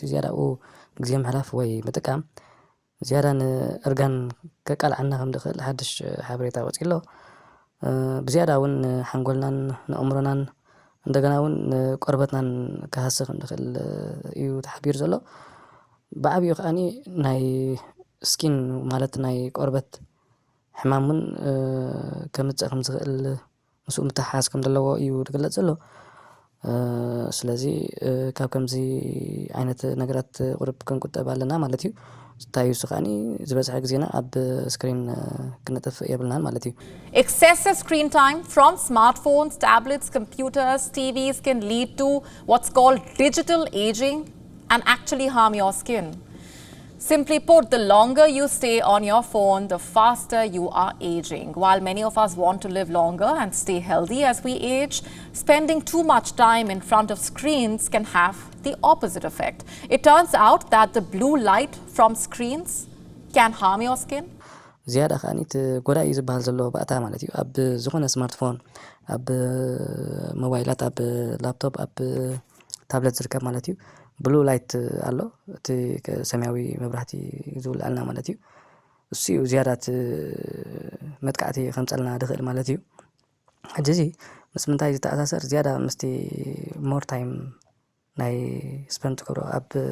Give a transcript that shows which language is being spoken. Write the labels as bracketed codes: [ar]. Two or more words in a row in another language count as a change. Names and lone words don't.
[ti] እዩ ዝያዳኡ ግዜ ምሕላፍ ወይ ምጥቃም ዝያዳ ንእርጋን ከቃልዓና ከም ድኽእል ሓድሽ ሓበሬታ ወፂኡ ኣሎ ብዝያዳ እውን ሓንጎልናን ንኣእምሮናን እንደገና እውን ቆርበትናን ክሃስኽ ከም ድኽእል እዩ ተሓቢሩ ዘሎ ብዓብዩ ከዓኒ ናይ ስኪን ማለት ናይ ቆርበት ሕማምን ከምፅእ ከም ዝኽእል ምስኡ ምትሓዝ ከም ዘለዎ እዩ ዝግለጽ ዘሎ ስለዚ ካብ ከምዚ ዓይነት ነገራት ቁርብ ክንቁጠብ ኣለና ማለት እዩ ስታዩ ስኻኒ ዝበዝሐ ግዜና ኣብ ስክሪን ክነጥፍ የብልናን ማለት እዩ። [en] Excessive screen time from smartphones, tablets, computers, TVs can lead to what's called digital aging and actually harm your skin. Simply put, the longer you stay on your phone, the faster you are aging. While many of us want to live longer and stay healthy as we age, spending too much time in front of screens can have the opposite effect. It turns out that the blue light from screens can harm your skin. [ti] ዝያዳ ከዓኒ ጎዳኢ ዝበሃል ዘሎ ባእታ ማለት እዩ ኣብ ዝኾነ ስማርትፎን ኣብ ሞባይላት ኣብ ላፕቶፕ ኣብ ታብለት ዝርከብ ማለት እዩ [en] blue light [ti] ኣሎ እቲ ሰማያዊ መብራህቲ ዝውልዓልና ማለት እዩ እሱ እዩ ዝያዳ መጥቃዕቲ ከምፀልና ድኽእል ማለት እዩ ሕጂ እዚ ምስ ምንታይ ዝተኣሳሰር ዝያዳ ምስቲ [en] more time [ti] ናይ ስፔንድ ትገብሮ ኣብ